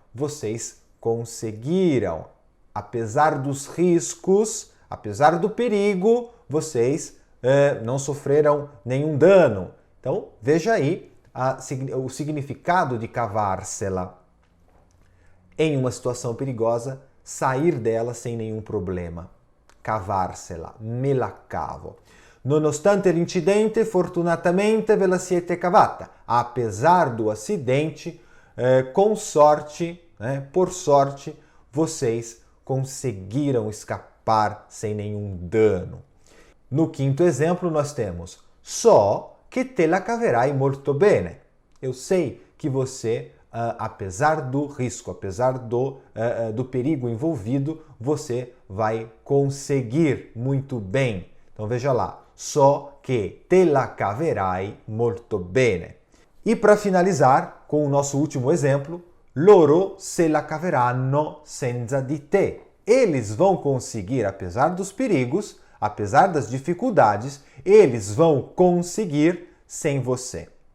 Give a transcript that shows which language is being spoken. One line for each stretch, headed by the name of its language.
Portuguese: Vocês conseguiram. Apesar dos riscos, apesar do perigo, vocês não sofreram nenhum dano. Então, veja aí o significado de cavarsela. Em uma situação perigosa, sair dela sem nenhum problema.
Italian: Cavarsela, me la cavo. Nonostante l'incidente, fortunatamente ve la siete cavata.
Portuguese: Apesar do acidente, com sorte, por sorte, vocês conseguiram escapar sem nenhum dano. No quinto exemplo, nós temos
Italian: so che te la caverai molto bene.
Portuguese: Eu sei que você, apesar do risco, apesar do perigo envolvido, você vai conseguir muito bem. Então veja lá,
Italian: so che te la caverai molto bene.
Portuguese: E para finalizar com o nosso último exemplo,
Italian: loro se la caveranno senza di te.
Portuguese: Eles vão conseguir, apesar dos perigos, apesar das dificuldades, eles vão conseguir sem você.